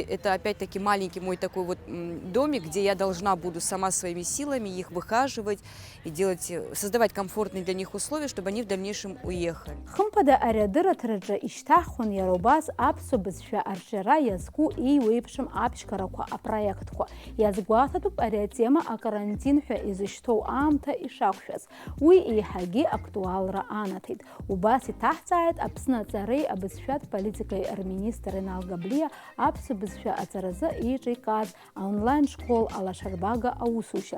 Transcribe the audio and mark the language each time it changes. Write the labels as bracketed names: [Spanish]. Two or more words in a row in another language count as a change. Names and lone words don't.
[Russian] Это опять-таки маленький мой такой домик, где я должна буду сама своими силами их выхаживать и создавать комфортные для них условия, чтобы они в дальнейшем уехали. [Abkhazian] Аршера язку и уипшим апшкараква апроектқәа. Иазгәаҭатәуп ари атема акарантин ҳәа изышьҭоу аамҭа ишақәшәаз. Уи еиҳагьы актуалра анаҭеит. Убас иҭаҳҵааит Аԥсны аҵареи абызшәатә политикеи рминистр Инал Габлиа аԥсуа бызшәа аҵаразы ииҿикааз аонлайн школ алашарбага аусушьа.